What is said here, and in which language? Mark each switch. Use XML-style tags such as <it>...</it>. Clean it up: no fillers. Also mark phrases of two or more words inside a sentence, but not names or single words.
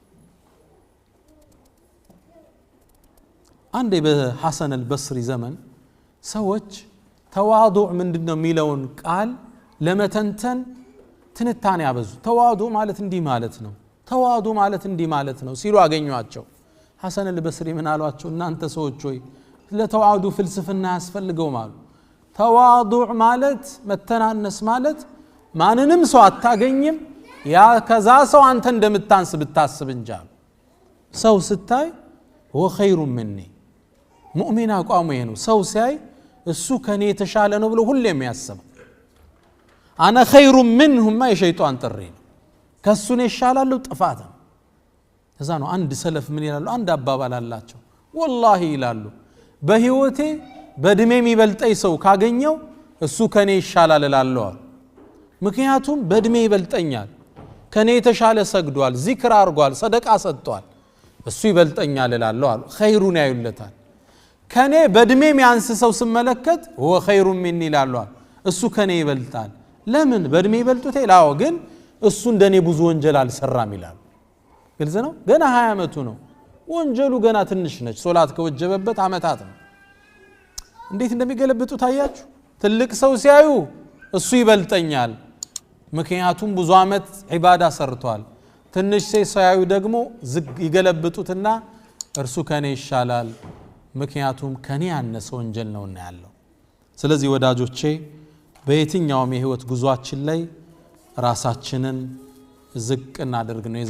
<am>አንዴ በሐሰን አልበስሪ ዘመን ሰዎች ተዋዱዕ ምንድነው ሚለውን ቃል ለመተንተን ትንታኔ ያበዙ ተዋዱዕ ማለት እንዲህ ማለት ነው ተዋዱዕ ማለት እንዲህ ማለት ነው ሲሉ አገኙአቸው ሐሰን አልበስሪ ምን አሏቸው እናንተ ሰዎች ሆይ ለተዋዱዕ ፍልስፍና ያስፈልገው ማለት ተዋዱዕ ማለት መተናነስ ማለት ማንንም ሰው አታገኝም ያ ከዛ ሰው አንተ እንደምታንስ ብታስብ እንጂ ሰው ስታይ</am> <ar>هو خير مني</ar> <am>ሙእሚን አቋሙ ይሄ ነው ሰው ሲያይ እሱ ከኔ የተሻለ ነው ብሎ ሁሌም ያስብ</am> <ar>أنا خير منهم ما</ar> <am>የሸይጣን ጥሪ ነው ከሱ ነው ይሻላል ጥፋት እዛ ነው አንድ ሰለፍ ምን ይላሉ አንድ አባባል አላቸው والله ይላሉ በህይወቴ በእድሜ የሚበልጠኝ ሰው ካገኘው እሱ ከኔ ይሻላል እላለሁ ምክንያቱም በእድሜ ይበልጠኛል ከኔ የተሻለ ሰግዷል ዚክር አርጓል ሰደቃ ሰጥቷል እሱ ይበልጠኛል እላለሁ አሉ ኸይሩን ያዩለታል ከኔ በእድሜ የሚያንስ ሰው ስመለከት</am> <ar>هو خير مني</ar> <am>ይላሉ እሱ ከኔ ይበልጣል ለምን በእድሜ ይበልጡት ይላው ግን እሱ እንደኔ ብዙ ወንጀል አልሰራም ይላል ግልጽ ነው ገና 20 አመቱ ነው ወንጀሉ ገና ትንሽ ነች ሶላት ከወጀበበት አመታት ነው እንዴት እንደሚገለብጡ ታያችሁ ትልቅ ሰው ሲያዩ እሱ ይበልጠኛል ምክንያቱም ብዙ አመት ዒባዳ ሰርቷል ትንሽ ሲያዩ ደግሞ ይገለብጡትና እርሱ ከኔ ይሻላል ምክንያቱም ከኔ ያነሰ ወንጀል ነውና ያለው ስለዚህ ወዳጆቼ በየትኛውም የህይወት ጉዟችን ላይ ራሳችንን ዝቅ እናድርግ ነው</am>